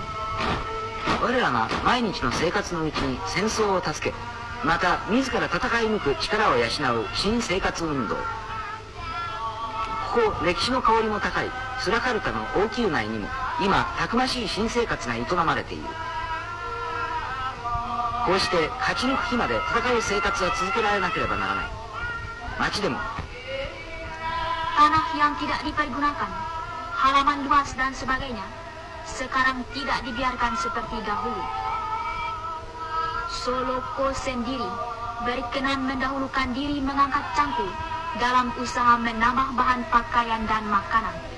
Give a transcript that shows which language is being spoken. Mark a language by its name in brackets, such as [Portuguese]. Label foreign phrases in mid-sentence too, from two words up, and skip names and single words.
[Japanese] 我らが毎日の生活のうちに戦争を助け、また自ら戦い抜く力を養う新生活運動。ここ歴史の香りも高いスラカルタの王宮内にも今たくましい新生活が営まれている。こうして勝ち抜く日まで戦う生活は続けられなければならない。町でも [Indonesian] Tanah yang tidak dipergunakan, halaman luas dan sebagainya, sekarang tidak dibiarkan seperti dahulu. Soloko sendiri berkenan mendahulukan diri mengangkat cangkul dalam usaha menambah bahan pakaian dan makanan.